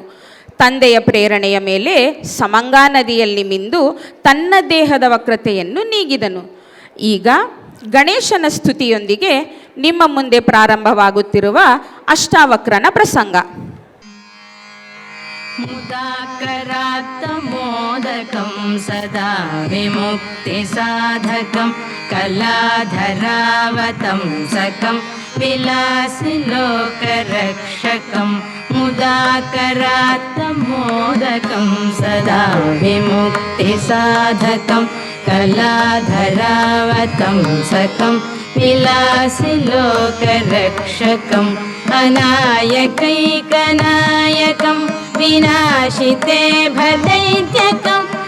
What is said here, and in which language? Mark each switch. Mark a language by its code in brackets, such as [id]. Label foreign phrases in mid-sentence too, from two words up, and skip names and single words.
[kn] ತಂದೆಯ ಪ್ರೇರಣೆಯ ಮೇಲೆ ಸಮಂಗಾ ನದಿಯಲ್ಲಿ ಮಿಂದು ತನ್ನ ದೇಹದ ವಕ್ರತೆಯನ್ನು ನೀಗಿದನು. ಈಗ ಗಣೇಶನ ಸ್ತುತಿಯೊಂದಿಗೆ ನಿಮ್ಮ ಮುಂದೆ ಪ್ರಾರಂಭವಾಗುತ್ತಿರುವ ಅಷ್ಟಾವಕ್ರನ ಪ್ರಸಂಗ. [sa] ಮುದಾಕರಾತ್ತಮೋದಕಂ ಸದಾ ವಿಮುಕ್ತಿ ಸಾಧಕಂ ಕಲಾಧರಾವತಂಸಕಂ ವಿಲಾಸಿ ಲೋಕರಕ್ಷಕಂ ಮುದಾಕರಾತ್ತಮೋದಕಂ ಸದಾ ವಿಮುಕ್ತಿ ಸಾಧಕಂ ಕಲಾಧರಾವತಂಸಕಂ ವಿಲಾಸಿ ಲೋಕರಕ್ಷಕಂ ಅನಾಯಕೈಕನಾಯಕಂ ವಿನಾಶಿತೆ ಭದೈತ್ಯಕಂ